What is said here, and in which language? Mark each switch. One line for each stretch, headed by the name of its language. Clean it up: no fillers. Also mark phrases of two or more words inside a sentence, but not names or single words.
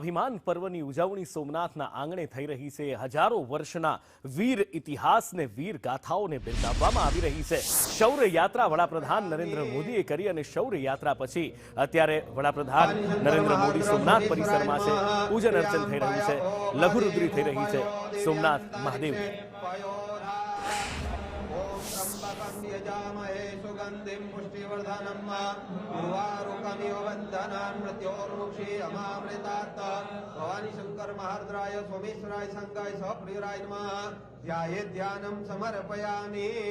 Gujarati: સ્વાભિમાન પર્વની ઉજવણી સોમનાથના આંગણે થઈ રહી છે। હજારો વર્ષના વીર ઇતિહાસને વીર ગાથાઓને બિરદાવવામાં આવી રહી છે। શૌર્ય યાત્રા વડાપ્રધાન નરેન્દ્ર મોદીએ કરી અને શૌર્ય યાત્રા પછી અત્યારે વડાપ્રધાન નરેન્દ્ર મોદી સોમનાથ પરિસરમાં છે। પૂજન અર્ચન થઈ રહ્યું છે, લઘુરુદ્રી થઈ રહી છે સોમનાથ મહાદેવની।
Sanskrit: यजामहे सुगंधिं पुष्टिवर्धनम् उर्वारुकमिव वन्दनान् मृत्योर्मुक्षी अमामृतात् भवानी शंकर महारुद्राय सोमेश्वराय संगाय सप्रियराय नमः। ध्यानं समर्पयामि।